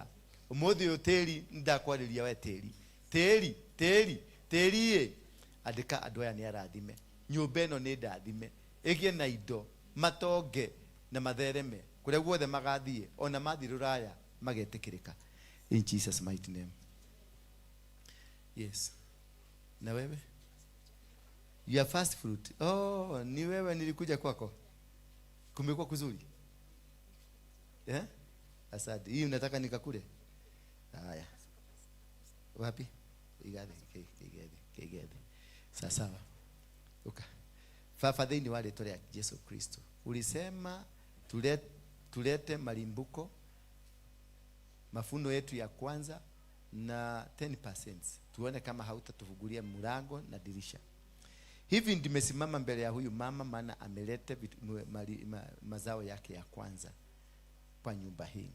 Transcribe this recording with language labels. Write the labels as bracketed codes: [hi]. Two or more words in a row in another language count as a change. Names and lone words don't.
[ki] Umuthi tĩri ndakwarĩria we tĩri andĩka andũ aya nĩ arathime, nyũmba ĩno nĩ ndathime, ĩgĩe na indo, matonge na mathereme kũrĩa guothe magathiĩ, ona mathiĩ rũraya magetĩkĩrĩka, [en] in Jesus mighty name. Yes, [sw] na wewe [en] your first fruit, [sw] ni wewe nilikuja kwako, kumekuwa kuzuri asante. Hii unataka nikakule? Haya, wapi? Igede. Sasa [ki] uka Baba thĩinĩ wa rĩĩtwa rĩa [sw] Jesu Kristo, ulisema tulete malimbuko mafuno yetu ya kwanza na 10%, tuone kama hautatufungulia mlango na dirisha. Hivi nimesimama mbele ya huyu mama, maana ameleta mazao yake ya kwanza kwa nyumba hii.